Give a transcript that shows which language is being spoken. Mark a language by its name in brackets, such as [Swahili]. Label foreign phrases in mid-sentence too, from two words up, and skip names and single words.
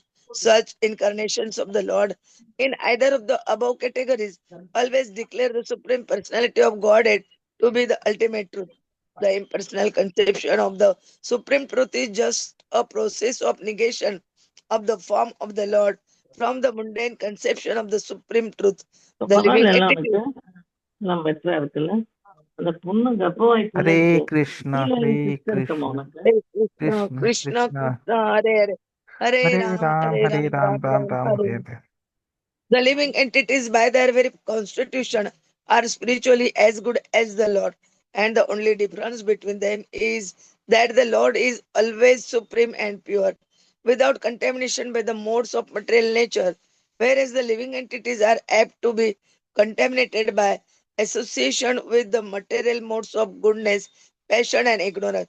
[English] Such incarnations of the Lord in either of the above categories always declare the Supreme Personality of Godhead to be the ultimate truth. The impersonal conception of the Supreme Truth is just a process of negation of the form of the Lord from the mundane conception of the Supreme Truth. [Tamil] இப்ப [English] The living [Tamil] பரவாயில்ல [English] entity. [Tamil] உனக்கு எல்லாம் பெட்டரா இருக்குல்ல அந்த பொண்ணு கர்ப்பவாய்க்குள்ள [Sanskrit] Hare [Tamil] இருக்கு [Sanskrit] Krishna, [Tamil] கீழே [Sanskrit] Hare [Tamil] சிஸ்டர் இருக்கமா [Sanskrit] Krishna, [Tamil] உனக்கு [Sanskrit] Hare Krishna, Krishna, Krishna, Krishna, Krishna, Hare Hare, Hare Hare Ram, Ram, Hare Hare Ram, Ram, Ram Ram Ram, Ram, Hare. Hare Hare. [English] The living entities, by their very constitution, are spiritually as good as the Lord, and the only difference between them is that the Lord is always supreme and pure, without contamination by the modes of material nature, whereas the living entities are apt to be contaminated by association with the material modes of goodness, passion, and ignorance.